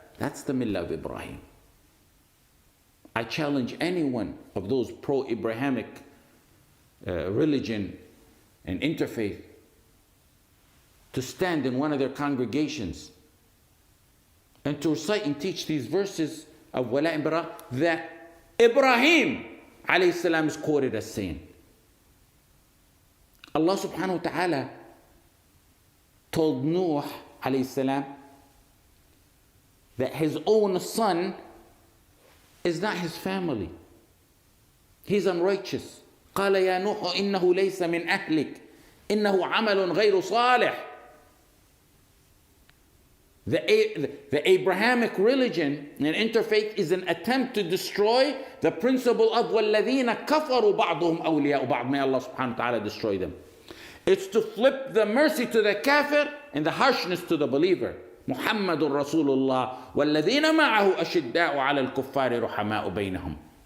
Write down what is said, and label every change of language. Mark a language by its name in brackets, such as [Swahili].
[English] That's the millah of Ibrahim. I challenge anyone of those pro-Abrahamic religion and interfaith to stand in one of their congregations and to recite and teach these verses of Wala and Bara that Ibrahim alayhi salam is quoted as saying. Allah subhanahu wa ta'ala told Nuh alayhi salam that his own son is not his family. He's unrighteous. [Arabic] قال يا نوح إنه ليس من أهلك إنه عمل غير صالح. [English] The Abrahamic religion and interfaith is an attempt to destroy the principle of [Arabic] وَالَّذِينَ كَفَرُوا بَعْضُهُمْ أَوْلِيَاءُ بَعْضٍ. [English] May Allah subhanahu wa ta'ala destroy them. It's to flip the mercy to the kafir and the harshness to the believer. [Arabic] محمد رسول الله والذين معه أشداء على الكفار رحماء بينهم.